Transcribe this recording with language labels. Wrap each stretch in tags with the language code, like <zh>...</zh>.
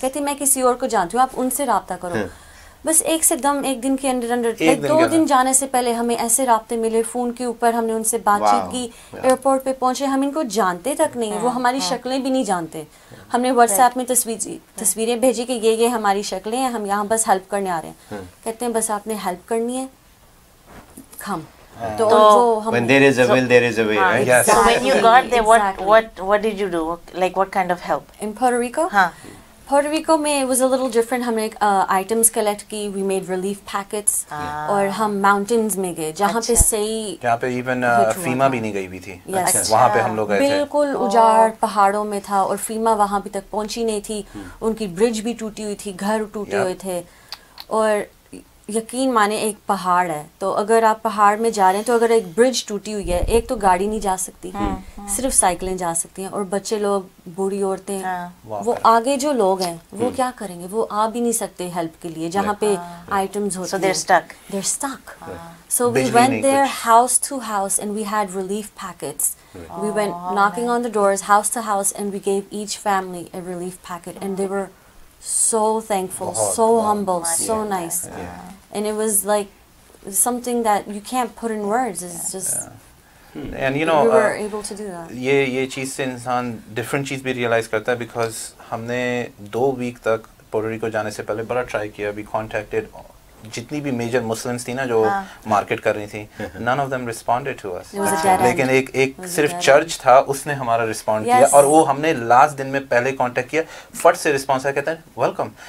<hi>कहते मैं किसी और को जानती हूँ, आप उनसे राब्ता करो. बस एक दिन के अंदर 2 दिन जाने से पहले हमें ऐसे राब्ते मिले फ़ोन के ऊपर, हमने उनसे बातचीत की, एयरपोर्ट पे पहुंचे. हम इनको जानते तक नहीं, वो हमारी शक्लें भी नहीं जानते. हमने व्हाट्सएप में तस्वीरें भेजी कि ये हमारी शक्लें हैं, हम यहाँ बस हेल्प करने आ रहे हैं. कहते हैं बस आपने हेल्प करनी है, come. तो</hi> <en>when there is a will, there is a way, right? Yes. So when you got there, what did you do? Like what kind of help? In Puerto Rico? Puerto Rico में it was a little different.</en> <hi>हमने items collect की,</hi> <en>we made relief packets,</en> <hi>और हम mountains में गए जहाँ पे सही, जहाँ पे even फीमा भी नहीं गई भी थी. वहाँ पे हम लोग गए थे. बिल्कुल उजाड़ पहाड़ों में था और फीमा वहाँ भी तक पहुँची नहीं थी. उनकी ब्रिज भी टूटी हुई थी, घर टूटे हुए थे. और यकीन माने एक पहाड़ है, तो अगर आप पहाड़ में जा रहे हैं तो अगर एक ब्रिज टूटी हुई है, एक तो गाड़ी नहीं जा सकती, सिर्फ साइकिलें जा सकती हैं, और बच्चे लोग, बूढ़ी औरतें, वो आगे जो लोग हैं वो क्या करेंगे, वो आ भी नहीं सकते हेल्प के लिए जहाँ पे आइटम्स होते हैं।</hi> <en>They're stuck. So we went there house to house and we had relief packets. We went knocking on the doors, house to house, and we gave each family a relief packet, and they were so thankful, so humble, so nice, and it was like something that you can't put in words. It's just and you know we were able to do that.</en> <hi>ये चीज़ से इंसान different चीज़ भी realise करता है, because हमने 2 week तक Puerto Rico जाने से पहले बड़ा ट्राई किया,</hi> <en>we contacted</en> <hi>जितनी भी मेजर मुस्लिम्स थी ना जो मार्केट कर रही थी,</hi> <en>none of them responded to us,</en> <hi>लेकिन एक सिर्फ चर्च था, उसने हमारा रिस्पॉन्ड किया, और वो हमने लास्ट दिन में पहले कांटेक्ट किया, फट से रिस्पॉन्स आया, कहते हैं वेलकम।</hi>